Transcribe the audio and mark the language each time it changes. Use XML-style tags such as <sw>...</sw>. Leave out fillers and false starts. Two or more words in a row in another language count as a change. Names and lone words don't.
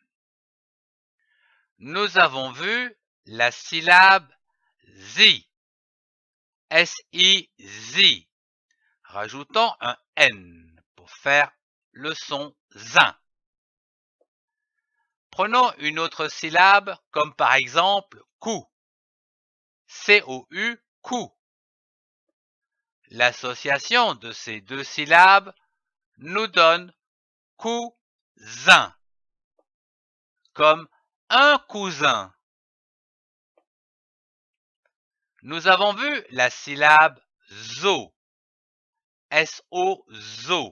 <fr>Nous avons vu la syllabe zi, S-I, zi. Rajoutons un N pour faire le son zin. Prenons une autre syllabe comme par exemple cou. C-O-U, cou. L'association de ces deux syllabes nous donne cousin, comme un cousin. Nous avons vu la syllabe zo, S-O, zo.</fr>